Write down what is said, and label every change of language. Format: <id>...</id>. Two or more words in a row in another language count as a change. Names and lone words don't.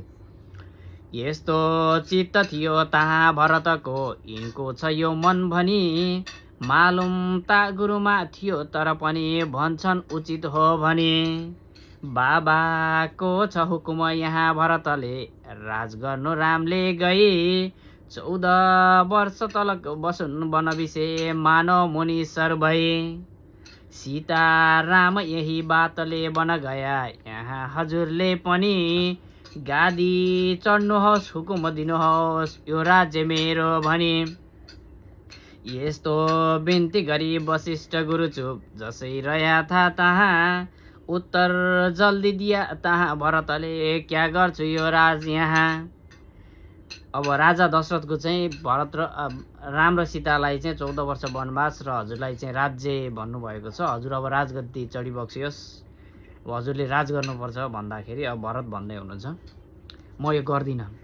<ne>यस्तो चित्त थियो तहाँ भरतको, यिनको छ यो मन भनी। मालुम ता गुरुमा थियो तर पनि, भन्छन् उचित हो भनी। बाबाको छ हुकुम यहाँ भरतले, राज गर्नु रामले गई। 14 वर्ष तलक बसुन् वनविषे, मानव मुनीश्वर भई। सीता राम यही बातले</ne> <hi>वन गया,</hi> <ne>यहाँ हजुरले पनि। गादी चढ्नुहोस्, हुकुम दिनुहोस्, यो राज्य मेरो भनी। यस्तो बिन्ती गरी वशिष्ठ गुरु चुप जसै</ne> <hi>रह्या था</hi> <ne>तहाँ। उत्तर</ne> <hi>जल्दी दिया</hi> <ne>तहाँ भरतले, क्या गर्छु यो राज यहाँ। अब राजा दशरथको चाहिँ भरत र राम र सीतालाई चाहिँ 14 वर्ष वनवास र हजुरलाई चाहिँ राज्य भन्नुभएको छ। हजुर अब राजगद्दी चढी बक्सियोस्, हजुरले राज गर्नुपर्छ भन्दाखेरि अब भरत भन्दै हुनुहुन्छ, म यो गर्दिनँ।</ne>